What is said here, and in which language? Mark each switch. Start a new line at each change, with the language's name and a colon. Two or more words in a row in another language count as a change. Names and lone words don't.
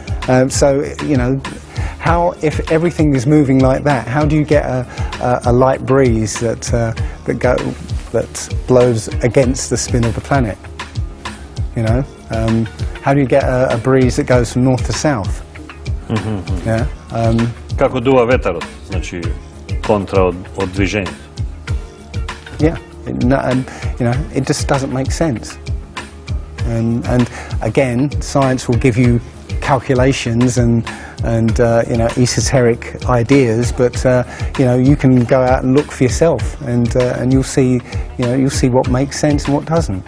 English: How, if everything is moving like that, how do you get a light breeze that blows against the spin of the planet? How do you get a breeze that goes from north to south? Yeah.
Serbian: Kako duva vetar, znači kontra od движения.
English: Yeah, it just doesn't make sense. And again, science will give you calculations and esoteric ideas, but you can go out and look for yourself, and you'll see what makes sense and what doesn't.